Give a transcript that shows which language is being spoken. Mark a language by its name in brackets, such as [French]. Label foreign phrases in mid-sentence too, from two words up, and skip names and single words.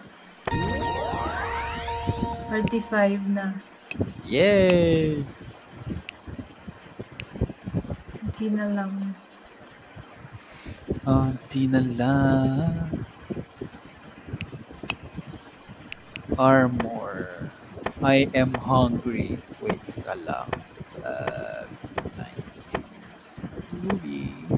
[Filipino] 35 na. Yay! Hindi na lang. Di na lang. Armor. [English] I am hungry. [Filipino] Wait ka lang. 90. Ruby.